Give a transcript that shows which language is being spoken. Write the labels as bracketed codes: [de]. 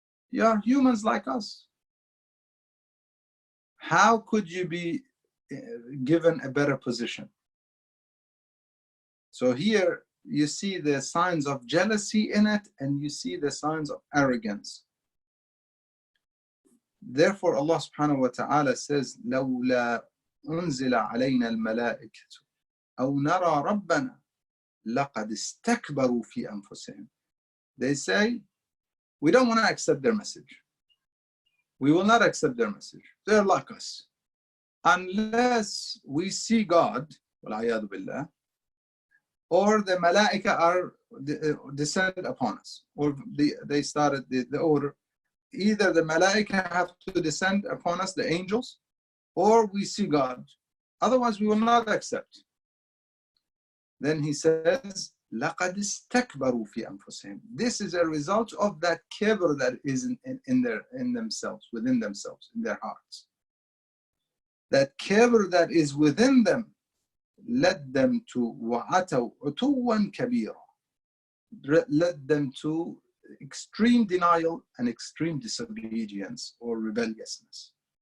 [en] You are humans like us. How could you be given a better position? So here you see the signs of jealousy in it, and you see the signs of arrogance. Therefore, Allah subhanahu wa ta'ala says, [ar] لَوْلَا أُنزِلَ عَلَيْنَا الْمَلَائِكَةُ أَوْ نَرَى رَبَّنَا لَقَدْ اسْتَكْبَرُوا فِي أَنفُسِهِمْ. [en] They say, we don't want to accept their message. We will not accept their message. They're like us. Unless we see God, [ar] وَالْعِيَاذُ بِاللَّهِ, [en] or the malaika are descend upon us, or they started the order. Either the malaika have to descend upon us, the angels, or we see God. Otherwise, we will not accept. Then he says, [ar] لَقَدْ اسْتَكْبَرُوا فِي أَنفُسِهِمْ. [en] This is a result of that kibr that is in themselves, within themselves, in their hearts. That kibr that is within them led them to [ar] وَعَتَوْا عُتُوًّا كَبِيرًا. [en] Led them to extreme denial and extreme disobedience or rebelliousness.